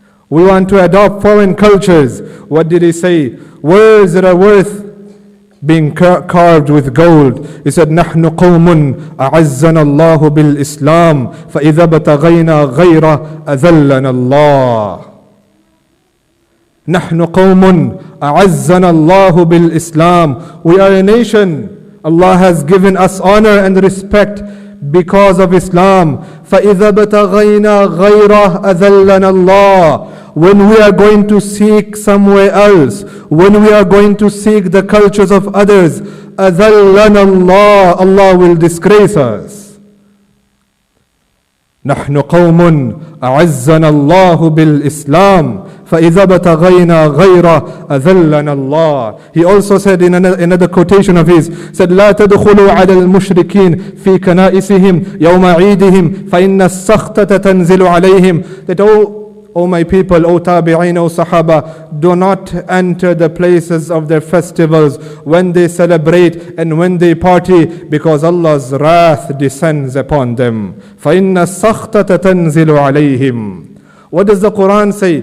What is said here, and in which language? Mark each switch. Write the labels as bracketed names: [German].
[English] We want to adopt foreign cultures. What did he say? Words that are worth being carved with gold. He said, [Arabic] نحن قوم أعزنا الله بالإسلام فإذا بتغينا غيره أذلنا الله. نحن قوم أعزنا الله بالإسلام. [English] We are a nation. Allah has given us honor and respect because of Islam. [Arabic] فإذا بتغينا غيره أذلنا الله. [English] When we are going to seek somewhere else, when we are going to seek the cultures of others, [Arabic] أذلنا الله, [English] Allah will disgrace us. [Arabic] نحن قوم أعزنا الله بالإسلام فإذا بتغينا غيره أذلنا الله. [English] He also said in another quotation of his, said [Arabic] لا تدخلوا على المشركين في كنائسهم يوم عيدهم فإن السخطة تنزل عليهم. [English] That O my people, O tabi'in, O sahaba, do not enter the places of their festivals when they celebrate and when they party, because Allah's wrath descends upon them. [Arabic] فَإِنَّ السَّخْطَةَ تَنْزِلُ عَلَيْهِمْ. [English] What does the Quran say?